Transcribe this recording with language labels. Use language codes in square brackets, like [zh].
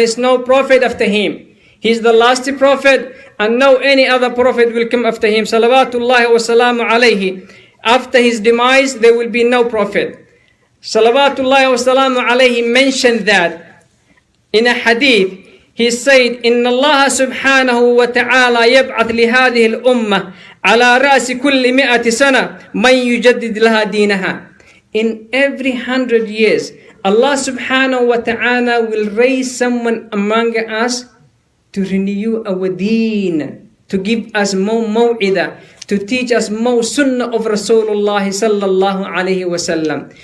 [en] There is no prophet after him. He's the last prophet and no any other prophet will come after him. Salawatullahi wa salamu alayhi. After his demise, there will be no prophet. Salawatullahi wa salamu alayhi mentioned that in a hadith. [ar] He said, إن الله سبحانه وتعالى يبعث لهذه الأمة على رأس كل 100 سنة من يجدد لها دينها. [en] In every 100 years, Allah subhanahu wa ta'ala will raise someone among us to renew our deen, to give us more maw'idah, to teach us more sunnah of Rasulullah sallallahu alayhi wa sallam.